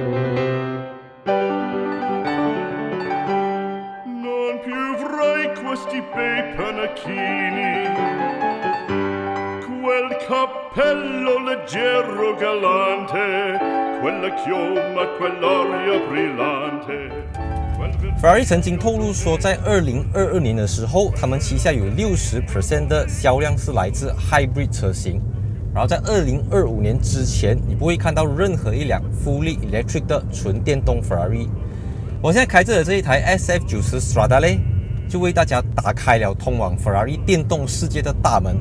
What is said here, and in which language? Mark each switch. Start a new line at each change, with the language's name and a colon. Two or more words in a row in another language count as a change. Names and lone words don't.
Italian: Non più avrai questi bei panacchini, quel cappello leggero galante, quella chioma, quell'aria brillante.
Chinese: Ferrari 曾经透露说，在2022年的时候，他们旗下有60% 的销量是来自 Hybrid 车型。然后在2025年之前，你不会看到任何一辆
English: Fully Electric
Chinese: 的纯电动 Ferrari。我现在开着的这一台 SF90 Stradale 就为大家打开了通往 Ferrari 电动世界的大门。